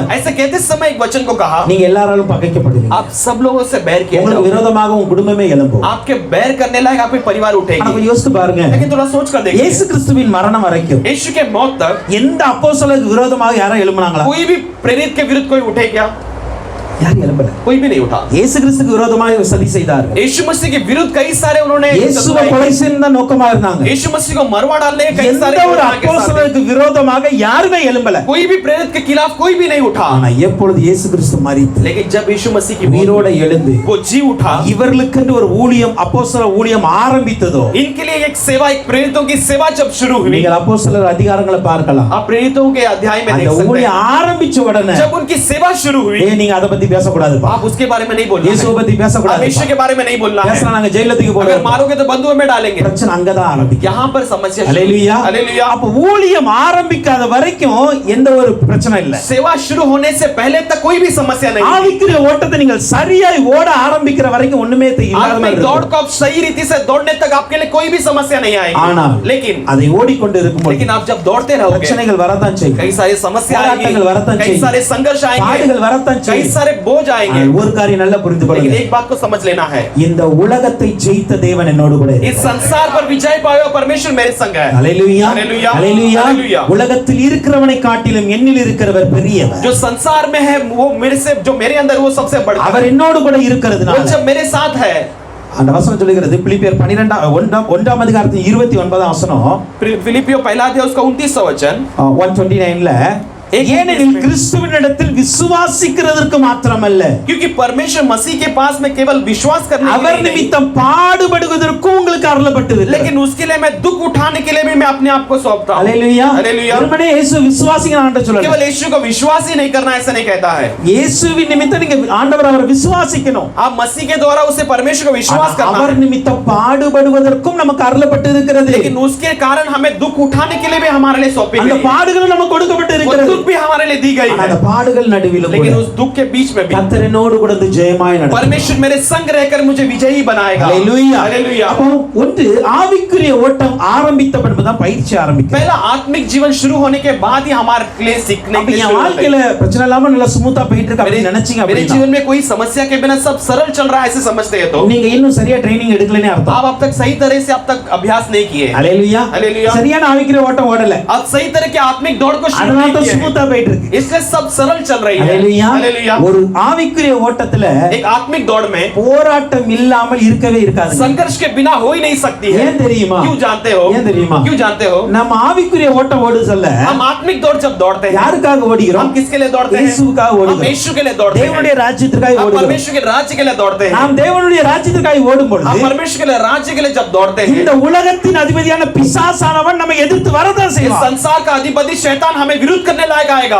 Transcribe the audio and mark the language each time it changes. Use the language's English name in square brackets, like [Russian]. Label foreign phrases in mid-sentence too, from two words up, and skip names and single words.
[Hindi] ऐसे कहते समय एक वचन को कहा, [Tamil] நீங்க எல்லாராலும் பகைக்கப்படுவீங்க. [Hindi] आप सब लोगों से बैर किए [Tamil] உங்களுக்கு [Hindi] जाओगे. [Tamil] விரோதமாக உங்க குடும்பமே எழும்பும். [Hindi] आपके बैर करने लायक आपके परिवार [Tamil] ஆனா [Hindi] उठेगी. [Tamil] கொஞ்சம் யோசித்து பாருங்க. [Hindi] लेकिन थोड़ा सोच कर देखिए, [Tamil] இயேசு கிறிஸ்துவின் மரணம் வரைக்கும் [Hindi] यीशु के मौत तक [Tamil] எந்த அப்போஸ்தலருக்கு விரோதமாக யாரும் எழும்புனாங்களா? [Hindi] कोई भी प्रेरित के विरुद्ध कोई उठे क्या? [Tamil] யாரும் எழும்பல. [Hindi] कोई भी नहीं उठा. [Tamil] இயேசு கிறிஸ்துக்கு விரோதமாக சதி செய்தார்கள். [Hindi] यीशु मसीह के विरुद्ध कई सारे उन्होंने [Tamil] இயேசுவை கொலை செய்ய நோக்கமா இருந்தாங்க. [Hindi] यीशु मसीह को मरवा डालने के कई [Tamil] எந்த [Hindi] सारे [Tamil] ஒரு [Hindi] योजना के साथ [Tamil] அப்போஸ்தலருக்கு விரோதமாக யாருமே எழும்பல. [Hindi] कोई भी प्रेरित के खिलाफ कोई भी नहीं उठा. [Tamil] ஆனா எப்பொழுது இயேசு கிறிஸ்து மரித்து [Hindi] लेकिन जब यीशु मसीह की [Tamil] உயிரோட எழுந்து [Hindi] वो जी उठा, [Tamil] இவர்களுக்கென்று ஒரு ஊழியம் அப்போஸ்தல ஊழியம் ஆரம்பித்ததோ, [Hindi] इनके लिए एक सेवा, एक प्रेरितों की सेवा जब शुरू हुई, [Tamil] நீங்கள் அப்போஸ்தலர் அதிகாரங்களை பார்க்கலாம். [Hindi] आप प्रेरितों के अध्याय में देख [Tamil] அந்த [Hindi] सकते [Tamil] ஊழியம் [Hindi] हैं. [Tamil] ஆரம்பிச்ச உடனே [Hindi] जब उनकी सेवा शुरू हुई, [Tamil] நீங்க அதை பத்தி பேசக்கூடாதுப்பா. [Hindi] आप उसके बारे में नहीं बोलना [Tamil] இயேசுவை [Hindi] है. [Tamil] பத்தி [Hindi] आप [Tamil] பேசக்கூடாது. [Hindi] यीशु के बारे में नहीं बोलना है. [Tamil] பேசினா நாங்க ஜெயில தூக்கி [Hindi] अगर [Tamil] போடுவோம். [Hindi] मारोगे तो बंधुओं में डालेंगे. [Tamil] பிரச்சனை அங்கதான் ஆரம்பிக்கும். [Hindi] यहाँ पर समस्या शुरू. [Tamil] ஹalleluya. [Hindi] हालेलुया. [Tamil] அப்ப ஊழியம் ஆரம்பிக்காத வரைக்கும் எந்த ஒரு பிரச்சனை இல்ல. [Hindi] सेवा शुरू होने से पहले तक कोई भी समस्या नहीं. [Tamil] ஆவிக்குரிய ஓட்டத்தை நீங்கள் சரியாய் ஓட ஆரம்பிக்கிற வரைக்கும் ஒண்ணுமே இல்லாத [Hindi] आत्मिक [Tamil] மாதிரி [Hindi] दौड़ [Tamil] இருக்கும். [Hindi] को आप सही रीति से दौड़ने तक आपके लिए कोई भी समस्या नहीं आएगी. [Tamil] ஆனால் [Hindi] लेकिन [Tamil] அதை ஓடிக்கொண்டு இருக்கும்போது [Hindi] लेकिन आप जब दौड़ते रहोगे, [Tamil] பிரச்சனைகள் வரத்தான் செய்யும். [Hindi] कई सारी समस्या आएगी, [Tamil] போராட்டங்கள் வரத்தான் [Hindi] कई [Tamil] செய்யும். [Hindi] सारे संघर्ष आएंगे, [Tamil] பாடுகள் வரத்தான் [Hindi] कई [Tamil] செய்யும். [Hindi] सारे बोझ आएंगे. [Tamil] ஆனால் ஒரு காரியம் நல்லா புரிந்து [Hindi] लेकिन [Tamil] கொள்ளுங்க. [Hindi] एक बात को समझ लेना है, [Tamil] இந்த உலகத்தை ஜெயித்த தேவன் என்னோடு கூட [Hindi] इस [Tamil] இருக்கிறார். [Hindi] संसार पर विजय पाया हुआ परमेश्वर मेरे संग है. [Tamil] ஹalleluya. [Hindi] हालेलुया. [Tamil] ஹalleluya. [Hindi] हालेलुया. [Tamil] உலகத்தில் இருக்கிறவனை காட்டிலும் என்னில் இருக்கிறவர் பெரியவர். [Hindi] जो संसार में है वो मेरे से, जो मेरे अंदर वो सबसे बड़ा [Tamil] அவர் [Hindi] है. [Tamil] என்னோடு கூட [Hindi] वो [Tamil] இருக்கிறதுனால [Hindi] जब मेरे साथ है, [Tamil] அந்த வசனம் சொல்லுகிறது பிலிப்பியர் 12 அதிகாரத்தின் 29 வசனம் [Hindi] फिलिपियो पहला अध्याय उसका 29वां वचन, [Tamil] 129ல ஏனெனில் கிறிஸ்துவினிடத்தில் விசுவாசிக்கிறதற்கு மாத்திரமல்ல, [Hindi] क्योंकि परमेश्वर मसीह के पास में केवल विश्वास करने के [Tamil] அவர் [Hindi] लिए नहीं, [Tamil] நிமித்தம் பாடுபடுவதற்கும் உங்களுக்கு அருளப்பட்டிருக்கிறது. [Hindi] लेकिन उसके लिए मैं दुख उठाने के लिए भी मैं अपने आप को सौंपता हूं। [Tamil] அல்லேலூயா. [Hindi] हालेलुया। [Tamil] வெறுமனே இயேசு விசுவாசிங்க என்று சொல்லல. [Hindi] केवल यीशु को विश्वास ही नहीं करना ऐसा नहीं कहता है। [Tamil] இயேசுவின் நிமித்தம் நீங்க ஆண்டவர் அவரை விசுவாசிக்கணும். [Hindi] आप मसीह के द्वारा उसे परमेश्वर को विश्वास करना [Tamil] அவர் [Hindi] है, [Tamil] நிமித்தம் பாடுபடுவதற்கும் நமக்கு அருளப்பட்டிருக்கிறது. [Hindi] लेकिन उसके कारण हमें दुख उठाने के लिए भी हमारे लिए सौंपी [Tamil] அந்த [Hindi] गई है। [Tamil] பாடுகள் நமக்கு [Hindi] वो [Tamil] கொடுக்கப்பட்டிருக்கிறது. [Hindi] दुख भी हमारे लिए दी गई [Tamil] ஆனா [Hindi] है, [Tamil] அந்த பாடுகள் நடுவிலும் [Hindi] लेकिन [Tamil] கூட [Hindi] उस दुख के बीच में भी [Tamil] கர்த்தர் என்னோடு கூட இருந்து ஜெயமாய் நடத்துவார். [Hindi] परमेश्वर मेरे संग रहकर मुझे विजयी बनाएगा। [Tamil] அல்லேலூயா. [Hindi] हालेलुया। [Tamil] அப்போ ஒன்று ஆவிக்குரிய ஓட்டம் ஆரம்பித்த பின்புதான் பயிற்சி ஆரம்பிக்கும். [Hindi] पहला आत्मिक जीवन शुरू होने के बाद ही हमारे लिए सीखने [Tamil] அப்ப [Hindi] के लिए [Tamil] என் [Hindi] शुरू होता [Tamil] வாழ்க்கையில பிரச்சனை இல்லாம நல்லா ஸ்மூத்தா போயிட்டு இருக்கு [Hindi] है। [Tamil] அப்படி நினைச்சீங்க [Hindi] मेरे [Tamil] அப்படின்னா [Hindi] जीवन में कोई समस्या के बिना सब सरल चल रहा है ऐसे समझते हैं तो [Tamil] நீங்க இன்னும் சரியா ட்ரைனிங் எடுக்கலனே அர்த்தம். [Hindi] आप अब तक सही तरह से अब तक अभ्यास नहीं किए, [Tamil] அல்லேலூயா. [Hindi] हालेलुया। [Tamil] சரியான ஆவிக்குரிய ஓட்டம் ஓடல, [Hindi] आप सही तरह के आत्मिक दौड़ को शुरू [Tamil] அதனால [Hindi] नहीं [Tamil] தான் [Hindi] किए हैं, [Tamil] ஸ்மூத்தா போயிட்டு இருக்கு. [Hindi] इसलिए सब सरल चल रही है। [Tamil] அல்லேலூயா. [Hindi] हालेलुया। [Tamil] ஒரு ஆவிக்குரிய ஓட்டத்துல [Hindi] एक आत्मिक दौड़ में [Tamil] போராட்டம் இல்லாமல் இருக்கவே இருக்காது. [Hindi] संघर्ष के बिना हो ही नहीं सकती है। [Tamil] ஏன் தெரியுமா? [Hindi] क्यों जानते हो? [Tamil] ஏன் தெரியுமா? [Hindi] क्यों जानते हो? [Tamil] நம்ம ஆவிக்குரிய ஓட்டம் ஓடு சொல்ல [Hindi] हम आत्मिक दौड़ जब दौड़ते हैं, [Tamil] யாருக்காக ஓடுகிறோம்? [Hindi] हम किसके लिए दौड़ते हैं? [Tamil] இயேசுவுக்காக [Hindi] हम [Tamil] ஓடுகிறோம். [Hindi] यीशु के लिए दौड़ते [Tamil] தேவனுடைய [Hindi] हैं, [Tamil] ராஜ்யத்திற்காக [Hindi] हम [Tamil] ஓடுகிறோம். [Hindi] परमेश्वर के राज्य के लिए दौड़ते हैं। [Tamil] நாம் தேவனுடைய ராஜ்யத்திற்காக ஓடும் பொழுது [Hindi] हम परमेश्वर के लिए राज्य के लिए जब दौड़ते हैं, [Tamil] இந்த உலகத்தின் அதிபதியான பிசாசானவன் நம்ம எதிர்த்து வரதான் [Hindi] इस [Tamil] செய்வான். [Hindi] संसार का अधिपति शैतान हमें विरुद्ध करने लायक आएगा।